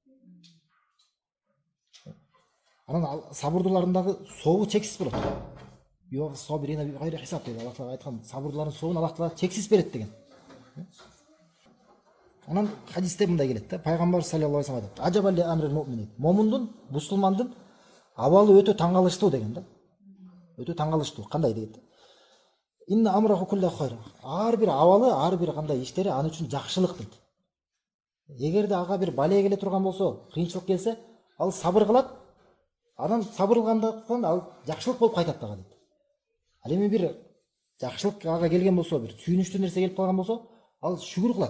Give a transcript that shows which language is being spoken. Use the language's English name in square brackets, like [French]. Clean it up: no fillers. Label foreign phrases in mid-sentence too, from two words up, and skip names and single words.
[Kyrgyz] Анан сабырдуулардын дагы сообу чексиз болот. Аллах Таала айткан сабырдуулардын сообун Аллах Таала чексиз берет деген. Анан хадисте мындай келет да, пайгамбар [Arabic] صلى الله عليه وسلم [Kyrgyz] айтат, [Arabic] "عجبا لأمر المؤمن", момундун, [Kyrgyz] мусулмандын абалы өтө таң калыштуу деген да. Өтө таң калыштуу. Кандай дейт? [Arabic] إن أمره كله خير. [Kyrgyz] Ар бир абалы, ар бир кандай иштери аны үчүн жакшылык дейт. Эгерде ага бир бале келе турган болсо, кыйынчылык келсе, ал сабыр кылат. Анан сабыр кылгандыктан ал жакшылык болуп кайтат дагы дейт. Ал эми бир жакшылык ага келген болсо, бир сүйүнүчтүү нерсе келип калган болсо, ал шүгүр кылат.